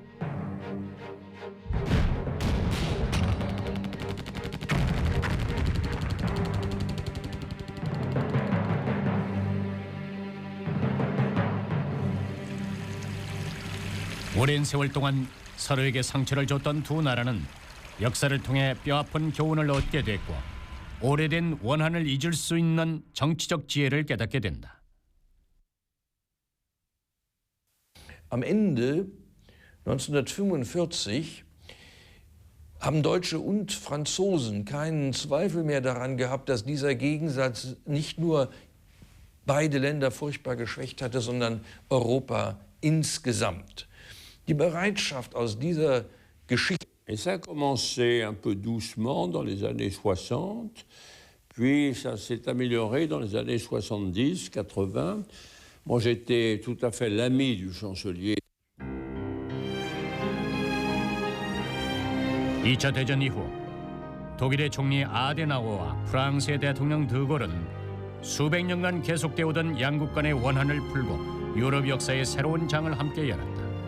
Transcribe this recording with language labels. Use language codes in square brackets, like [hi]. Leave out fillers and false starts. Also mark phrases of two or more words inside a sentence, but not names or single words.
[ko] 오랜 세월 동안 서로에게 상처를 줬던 두 나라는 역사를 통해 뼈아픈 교훈을 얻게 됐고 오래된 원한을 잊을 수 있는 정치적 지혜를 깨닫게 된다. [de] Am Ende 1945 haben Deutsche und Franzosen keinen Zweifel mehr daran gehabt, dass dieser Gegensatz nicht nur beide Länder furchtbar geschwächt hatte, sondern Europa insgesamt. Die Bereitschaft aus dieser Geschichte. [fr] Et ça a commencé un peu doucement dans les années 60, puis ça s'est amélioré dans les années 70, 80, Moi, j'étais tout à fait l'ami du chancelier. [ko] 2차 대전 이후 독일의 총리 아데나워와 프랑스의 대통령 드골은 수백 년간 계속되어 오던 양국 간의 원한을 풀고 유럽 역사의 새로운 장을 함께 열었다.